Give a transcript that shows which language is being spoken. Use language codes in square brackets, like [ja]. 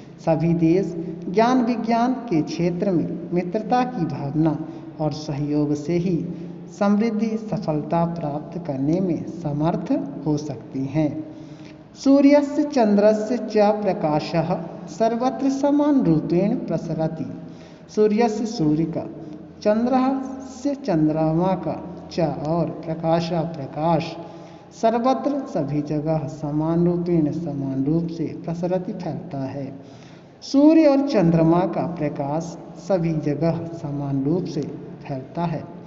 [hi] सभी देश ज्ञान विज्ञान के क्षेत्र में मित्रता की भावना और सहयोग से ही समृद्धि सफलता प्राप्त करने में समर्थ हो सकते हैं। [sa] सूर्यस्य चंद्रस्य च प्रकाशः सर्वत्र समान रूपेण प्रसरति। [hi] सूर्यस्य सूर्य का, चंद्रस्य चंद्रमा का, च और प्रकाश सर्वत्र सभी जगह समान रूप से प्रसरति फैलता है। सूर्य और चंद्रमा का प्रकाश सभी जगह समान रूप से फैलता है।